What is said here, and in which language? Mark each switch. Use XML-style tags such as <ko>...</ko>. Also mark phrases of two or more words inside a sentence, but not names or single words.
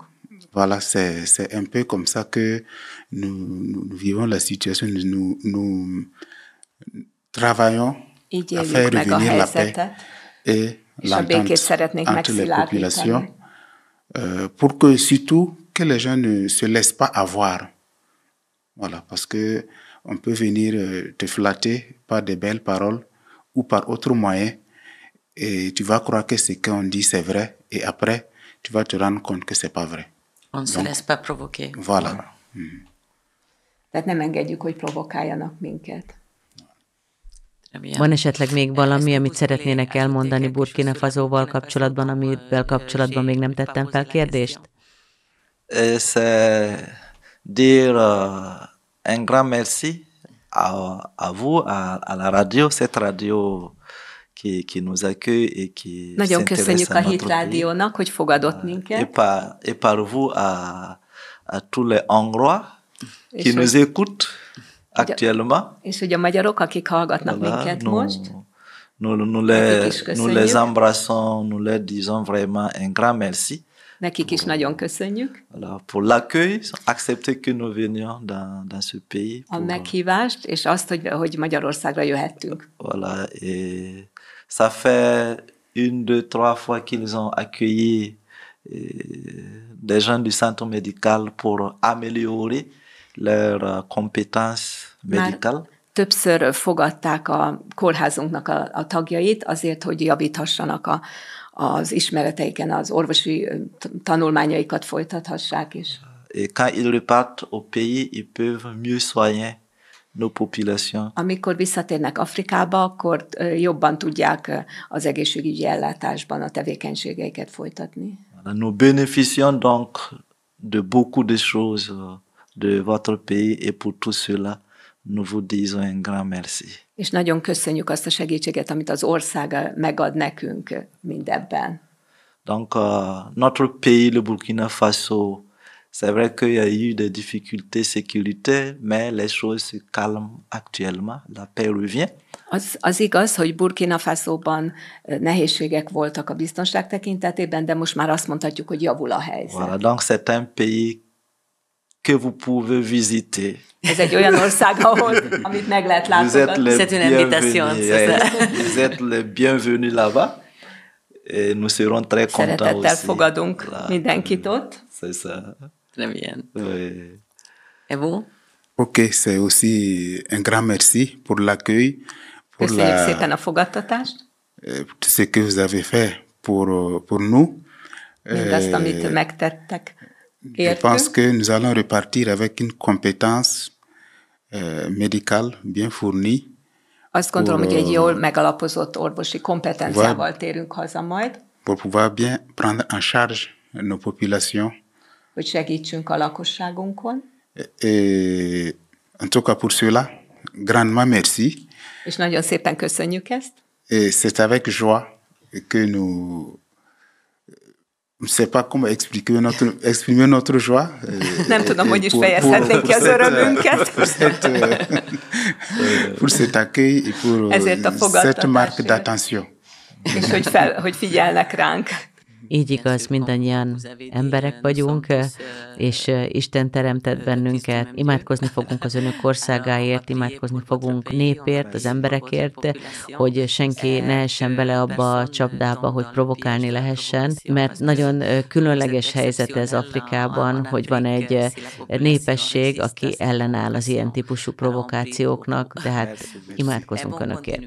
<fr>Voilà, c'est un peu comme ça que nous vivons la situation. Nous travaillons à faire revenir la paix et l'entente entre les populations, pour que surtout que les gens ne se laissent pas avoir. Voilà, parce que on peut venir te flatter par des belles paroles ou par autre moyen, et tu vas croire que ce qu'on dit c'est vrai, et après tu vas te rendre compte que c'est pas vrai. On ne se laisse pas provoquer. Voilà.</fr> <hu>Tehát nem engedjük, hogy provokáljanak minket. Van esetleg még valami, amit szeretnének elmondani Burkina Fasóval kapcsolatban, amivel kapcsolatban még nem tettem fel kérdést?</hu> <fr>C'est dire un grand merci à vous, à la radio, cette radio qui nous accueille et qui</fr> <hu>Nagyon köszönjük</hu> <fr>s'intéresse</fr> <hu>a</hu> <fr>à</fr> <hu>Hit</hu> <fr>notre pays.</fr> <hu>Rádiónak, hogy fogadott minket.</hu> <fr>Et par vous à tous les Hongrois qui</fr> <hu>És</hu> <fr>nous</fr> <hu>hogy,</hu> <fr>écoutent actuellement.</fr> <hu>és hogy a magyarok, akik hallgatnak</hu> <fr>Voilà,</fr> <hu>minket most,</hu> <fr>nous les embrassons, nous leur disons vraiment un grand merci.</fr> <hu>nekik is nagyon köszönjük</hu> <fr>Voilà, pour l'accueil, accepter que nous venions dans ce pays.</fr> <hu>a meghívást, és azt, hogy Magyarországra jöhettünk.</hu> <fr>Voilà, et ça fait 1, 2, 3 fois qu'ils ont accueilli des gens du centre médical pour améliorer leurs compétences médicales.</fr> <hu>Többször fogadták a kórházunknak a tagjait azért, hogy javíthassanak az ismereteiken, az orvosi tanulmányaikat folytathassák is.</hu> <fr>Et quand ils repartent au pays, ils peuvent mieux soigner nos populations.</fr> <hu>Amikor visszatérnek Afrikába, akkor jobban tudják az egészségügyi ellátásban a tevékenységeiket folytatni.</hu> <fr>Nous bénéficions donc de beaucoup de choses de votre pays et pour tout cela, nous vous disons un grand merci.</fr> <hu>És nagyon köszönjük azt a segítséget, amit az ország megad nekünk mindebben.</hu> <fr>Donc, notre pays, le Burkina Faso, c'est vrai qu'il y a eu des difficultés sécuritaires, mais les choses se calment actuellement. La paix revient.</fr> <hu>Az igaz, hogy Burkina Fasóban nehézségek voltak a biztonság tekintetében, de most már azt mondhatjuk, hogy javul a helyzet.</hu> <fr>Voilà, donc c'est un pays que vous pouvez visiter.</fr> <hu>Ez egy olyan ország, amit meg lehet látogatni.</hu> <fr>C'est une invitation. Vous êtes les bienvenus là-bas. Et nous serons très contents</fr> <hu>Szeretettel</hu> <fr>aussi.</fr> <hu>fogadunk</hu> <fr>Voilà.</fr> <hu>mindenkit ott.</hu> <fr>C'est ça. Très bien. Oui. Et vous? Ok, c'est aussi un grand merci pour l'accueil, pour</fr> <hu>Köszönjük szépen a fogadtatást.</hu> <fr>tout ce que vous avez fait pour nous.</fr> <hu>Mindazt, amit megtettek.</hu> <fr>Je pense que nous allons repartir avec une compétence médicale bien fournie.</fr> <hu>Azt gondolom, hogy egy jól megalapozott orvosi kompetenciával térünk haza majd,</hu> <fr>pour pouvoir bien prendre en charge nos populations.</fr> <hu>hogy segítsünk a lakosságunkon.</hu> <fr>Et en tout cas pour cela, grandement merci.</fr> <hu>És nagyon szépen köszönjük ezt.</hu> <fr>Et c'est avec joie que nous... Je ne sais pas comment exprimer notre joie.</fr> <hu>Nem tudom, hogy is fejezhetnénk ki az örömünket.</hu> <fr>Pour cet accueil et pour cette marque d'attention.</fr> <hu>És hogy figyelnek ránk. Így igaz, mindannyian emberek vagyunk, és Isten teremtett bennünket. Imádkozni fogunk az önök országáért, imádkozni fogunk népért, az emberekért, hogy senki ne essen bele abba a csapdába, hogy provokálni lehessen, mert nagyon különleges helyzet ez Afrikában, hogy van egy népesség, aki ellenáll az ilyen típusú provokációknak, tehát imádkozunk önökért.</hu>